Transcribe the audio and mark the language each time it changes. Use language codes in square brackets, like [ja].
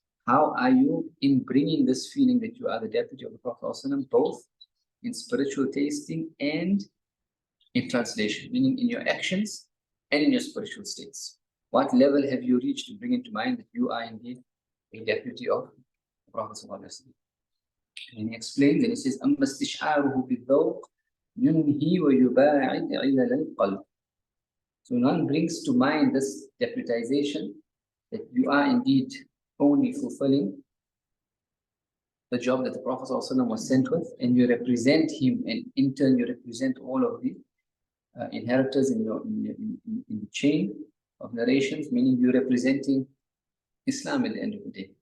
[en] how are you in bringing this feeling that you are the deputy of the Prophet ﷺ, both in spiritual tasting and in translation, meaning in your actions and in your spiritual states? What level have you reached to bring into mind that you are indeed a deputy of the Prophet ﷺ? And he explains, and he says, [ar] أَمَّا اسْتِشْعَارُهُ بِالذَّوْقِ يُنْهِي وَيُبَاعِدْ عِلَلَ الْقَلْبِ. [en] So one brings to mind this deputization, that you are indeed only fulfilling the job that the Prophet ﷺ was sent with, and you represent him, and in turn you represent all of the inheritors in the chain of narrations, meaning you're representing Islam at the end of the day.